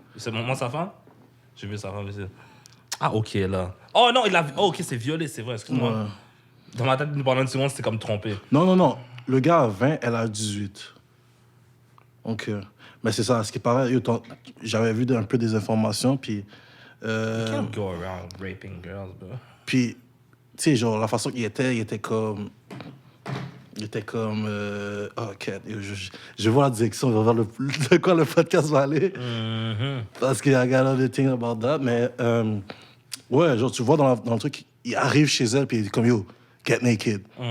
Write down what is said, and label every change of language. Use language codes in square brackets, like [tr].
[fr] C'est moi sa femme? J'ai vu sa femme ici. Ah, ok, là. Oh non, il a... Oh, ok, c'est violé, c'est vrai, excuse-moi. Ouais. Dans ma tête, pendant une seconde, c'était comme trompé. Non. Le gars a 20, elle a 18. Donc, mais c'est ça, ce qui paraît, j'avais vu un peu des informations, puis... [en] You can't go around raping girls, bro. [fr] Puis, tu sais, genre, la façon qu'il était comme... Il était comme... ok, je vois la direction, je vais voir de quoi le podcast va aller. Parce qu'il y a [en] got other thing about that, [fr] mais... ouais, genre, tu vois dans le truc, il arrive chez elle, puis il dit comme, [en] yo, get naked.